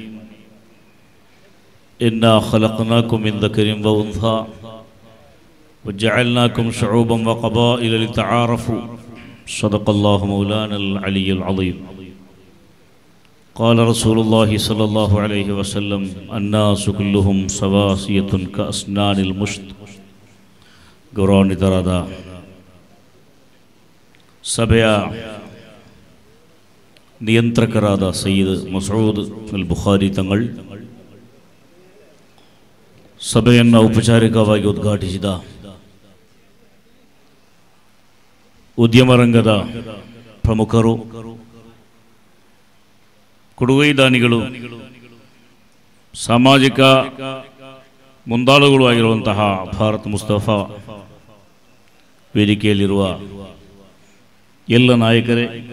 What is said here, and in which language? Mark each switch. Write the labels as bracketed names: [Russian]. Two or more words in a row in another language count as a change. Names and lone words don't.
[Arabic] إنا خلقناكم من ذكر وأنثى وجعلناكم شعوبا وقبائل لتعارفوا صدق الله مولانا العلي العظيم قال رسول الله صلى الله عليه وسلم الناس كلهم سواسية كأسنان المشط ಗೌರವಾನ್ವಿತರಾದ [Kannada] ಸಭೆಯ ನಿಯಂತ್ರಕರಾದ ಸಯ್ಯದ್ ಮಸೂದ್ ಅಲ್ ಬುಖಾರಿ ತಂಗಳ್, ಸಭೆಯನ್ನು ಔಪಚಾರಿಕವಾಗಿ ಉದ್ಘಾಟಿಸಿದ ಉದ್ಯಮ ರಂಗದ ಪ್ರಮುಖರು, ಕೊಡುಗೈ ದಾನಿಗಳು, ಸಾಮಾಜಿಕ ಮುಂದಾಳುಗಳು ಆಗಿರುವಂತಹ ಭಾರತ್ ಮುಸ್ತಫಾ ವೇದಿಕೆಯಲ್ಲಿರುವ ಎಲ್ಲ ನಾಯಕರೇ,